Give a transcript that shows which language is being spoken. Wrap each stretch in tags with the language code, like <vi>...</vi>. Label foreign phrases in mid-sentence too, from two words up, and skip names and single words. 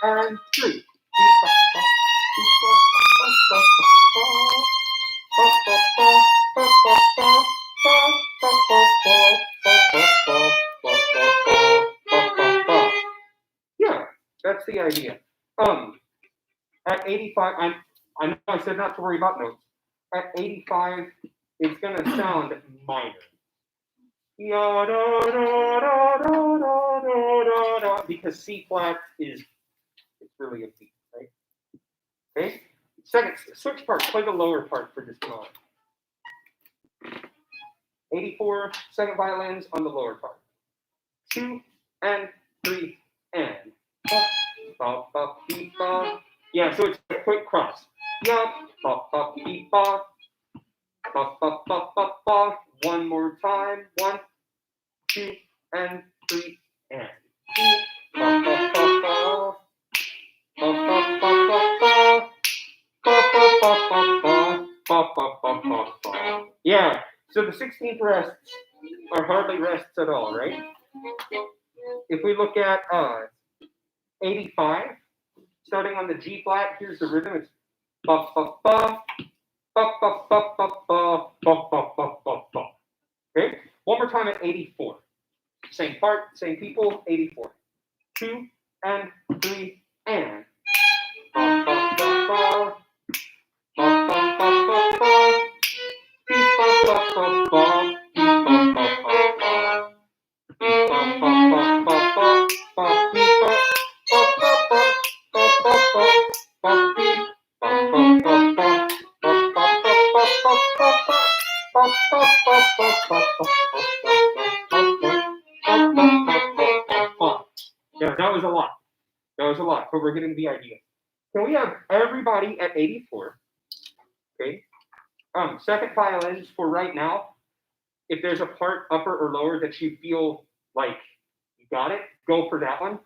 <en>and 3. Yeah, that's the idea. At 85, I know I said not to worry about notes. At 85, it's gonna sound minor. Ya, da, da, da, da, da, da, da, because C flat is it's really a B, right? Okay. Second, switch part. Play the lower part for just a moment. 84, second violins on the lower part. 2 and 3 and. Ba, ba, beep, ba. Yeah, so it's a quick cross. Yeah, ba, ba, beep, ba. Ba, ba, ba, ba, ba. One more time. 1, 2, and 3 and. Ba, ba, ba, ba. Ba, ba, ba, ba, ba. Ba, ba, ba, ba, ba. Ba, ba, ba, ba, ba. Yeah, so the 16th rests are hardly rests at all, right? If we look at 85, starting on the G flat, here's the rhythm. It's ba ba ba ba ba ba ba ba ba ba ba ba ba. Okay, one more time at 84. Same part, same people. 84. 2 and 3 and. Ba ba ba ba. Ba ba ba ba ba. Beep ba ba ba ba. Beep ba ba ba ba. Beep ba ba ba ba ba. Ba beep ba ba ba ba. Ba ba ba ba beep. Ba ba ba ba. Ba ba ba ba ba ba ba. Ba ba ba ba ba ba. Yeah, that was a lot. That was a lot, but we're getting the idea. Can we have everybody at 84? Okay. Second violins for right now. If there's a part upper or lower that you feel like you got it, go for that one.</en>